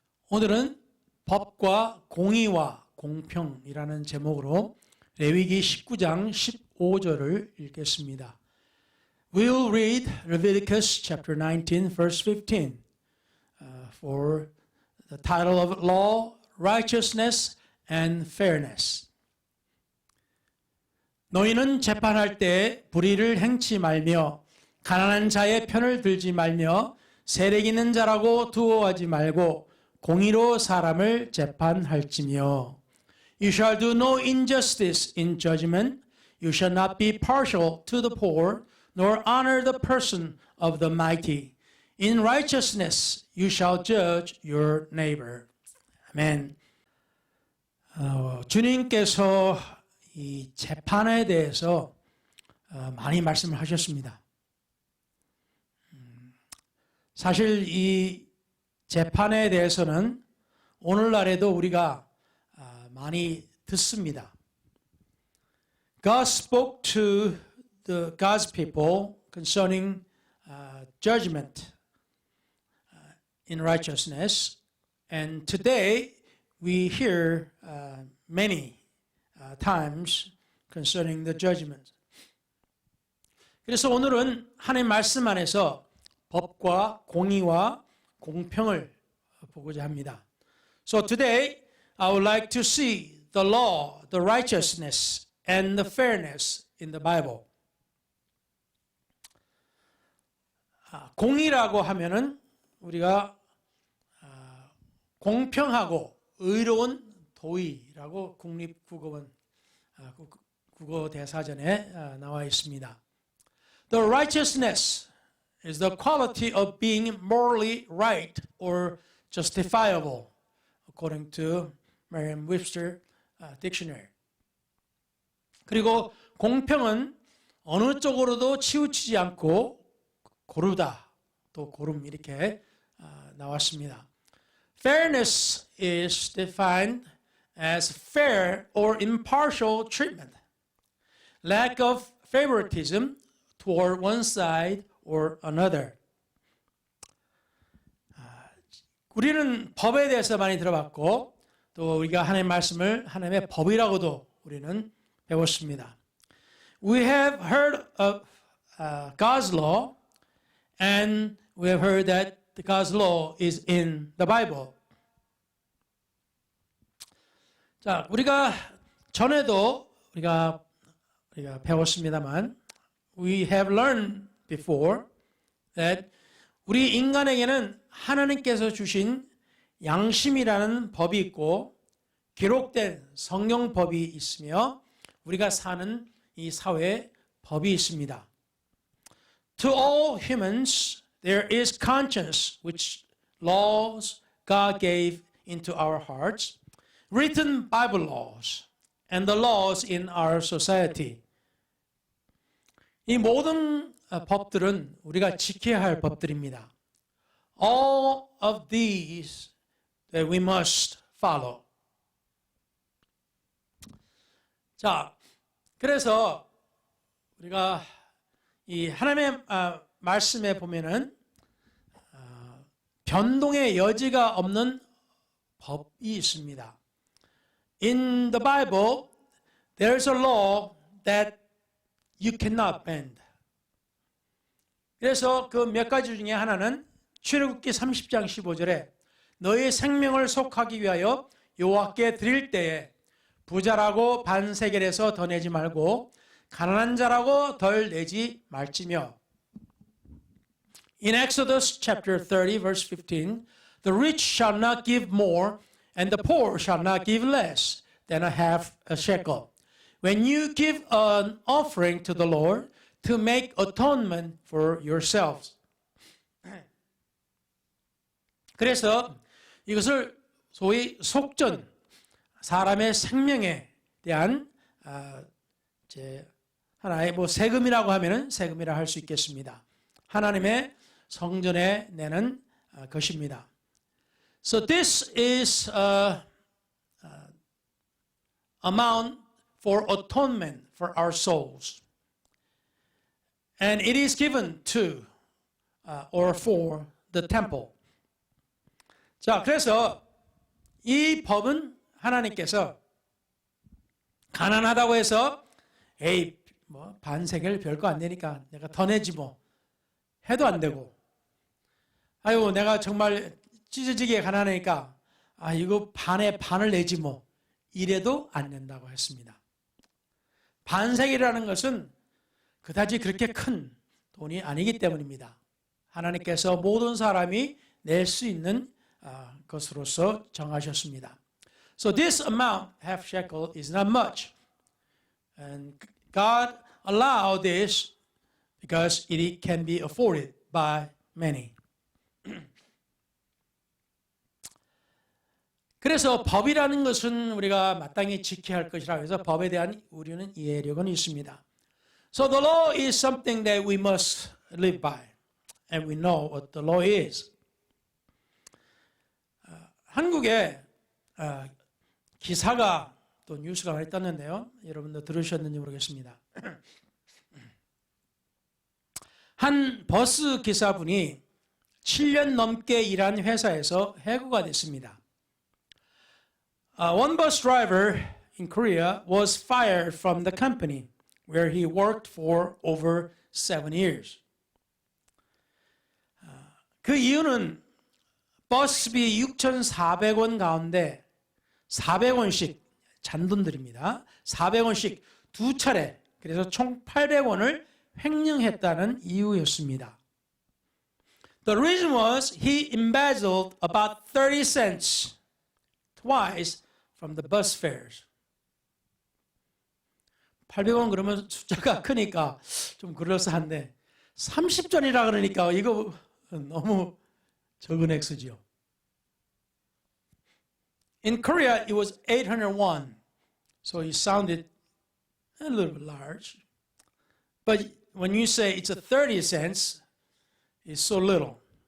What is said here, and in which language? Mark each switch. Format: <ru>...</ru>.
<ko>오늘은 법과 공의와 공평이라는 제목으로 레위기 19장 15절을 읽겠습니다.</ko> <en>We will read Leviticus chapter 19 verse 15 for the title of Law, Righteousness and Fairness.</en> <ko>너희는 재판할 때 불의를 행치 말며 가난한 자의 편을 들지 말며 세력 있는 자라고 두어하지 말고 공의로 사람을 재판할지며</ko> <en>You shall do no injustice in judgment. You shall not be partial to the poor, nor honor the person of the mighty. In righteousness you shall judge your neighbor.</en> <ko>아멘. 주님께서 이 재판에 대해서 많이 말씀을 하셨습니다. 사실 이 재판에 대해서는 오늘날에도 우리가 많이 듣습니다.</ko> <en>God spoke to God's people concerning judgment in righteousness, and today we hear many times concerning the judgment.</en> <ko>그래서 오늘은 하나님 말씀 안에서 법과 공의와 공평을 보고자 합니다.</ko> <en>So today I would like to see the law, the righteousness and the fairness in the Bible.</en> <ko>공의라고 하면은 우리가 공평하고 의로운 도의라고 국립국어원 국어대사전에 나와 있습니다.</ko> <en>The righteousness is the quality of being morally right or justifiable, according to Merriam-Webster dictionary.</en> <ko>그리고 공평은 어느 쪽으로도 치우치지 않고 고르다, 또 고름 이렇게 나왔습니다.</ko> <en>Fairness is defined as fair or impartial treatment, lack of favoritism toward one side or another.</en> <ko>우리는 법에 대해서 많이 들어봤고 또 우리가 하나님의 말씀을 하나님의 법이라고도 우리는 배웠습니다.</ko> <en>We have heard of God's law and we have heard that God's law is in the Bible.</en> <ko>자, 우리가 전에도 우리가 배웠습니다만</ko> <en>we have learned before that</en> <ko>우리 인간에게는 하나님께서 주신 양심이라는 법이 있고 기록된 성경법이 있으며 우리가 사는 이 사회에 법이 있습니다.</ko> <en>To all humans there is conscience which laws God gave into our hearts, written Bible laws and the laws in our society.</en> <ko>이 모든 법들은 우리가 지켜야 할 법들입니다.</ko> <en>All of these that we must follow.</en> <ko>자, 그래서 우리가 이 하나님의 말씀에 보면은 변동의 여지가 없는 법이 있습니다.</ko> <en>In the Bible, there's a law that you cannot bend.</en> <ko>그래서 그 몇 가지 중에 하나는 출애굽기 30장 15절에 너의 생명을 속하기 위하여 여호와께 드릴 때에 부자라고 반세겔에서 더 내지 말고 가난한 자라고 덜 내지 말지며.</ko> <en>In Exodus chapter 30 verse 15, the rich shall not give more and the poor shall not give less than a half a shekel. When you give an offering to the Lord to make atonement for yourselves.</en> <ko>그래서 이것을 소위 속전, 사람의 생명에 대한 하나의 세금이라고 하면은 세금이라 할 수 있겠습니다. 하나님의 성전에 내는 것입니다.</ko> <en>So this is amount for atonement for our souls. And it is given to or for the temple.</en> <ko>자, 그래서 이 법은 하나님께서 가난하다고 해서 에이 뭐 반세겔 별거 안 되니까 내가 더 내지 뭐 해도 안 되고, 아유 내가 정말 찢어지게 가난하니까 이거 반에 반을 내지 뭐 이래도 안 된다고 했습니다. 반세겔이라는 것은 그다지 그렇게 큰 돈이 아니기 때문입니다. 하나님께서 모든 사람이 낼 수 있는 것으로서 정하셨습니다.</ko> <en>So this amount, half shekel, is not much. And God allowed this because it can be afforded by many.</en> <ko>그래서 법이라는 것은 우리가 마땅히 지켜야 할 것이라고 해서 법에 대한 우리는 이해력은 있습니다.</ko> <en>So the law is something that we must live by. And we know what the law is.</en> <ko>한국에 기사가 또 뉴스가 많이 떴는데요. 여러분도 들으셨는지 모르겠습니다. 한 버스 기사분이 7년 넘게 일한 회사에서 해고가 됐습니다.</ko> <en>One bus driver in Korea was fired from the company where he worked for over 7 years.</en> <ko>그 이유는 버스비 6,400원 가운데 400원씩 잔돈들입니다. 400원씩 두 차례, 그래서 총 800원을 횡령했다는 이유였습니다.</ko> <en>The reason was he embezzled about 30 cents twice from the bus fares.</en> <ko>800원 그러면 숫자가 크니까 좀 그럴싸한데 30전이라 그러니까 이거 너무 적은 액수지요.</ko> <en>In Korea, it was 801, so it sounded a little bit large. But when you say it's a 30 cents, it's so little.</en>